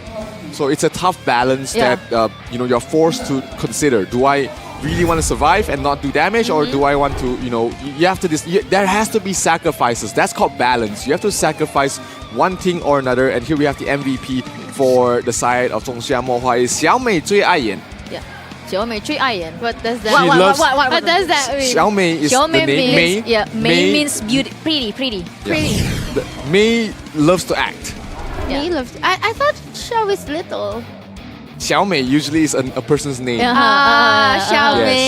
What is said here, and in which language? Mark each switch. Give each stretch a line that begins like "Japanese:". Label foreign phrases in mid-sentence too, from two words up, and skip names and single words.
English: So it's a tough balance that you're forced to consider. Do I really want to survive and not do damage, or do I want to, you have to there has to be sacrifices. That's called balance. You have to sacrifice one thing or another, and here we have the MVP for the side of 仲夏沫花ธ์ is 小美最爱演. Yeah. 小美最爱演. What does that mean? What does that mean? 小美 is the name. Means, Mei means beauty, pretty. Mei loves to act. Mei loves. I thought Xiao is little. 小美 usually is a person's name. Xiao Mei.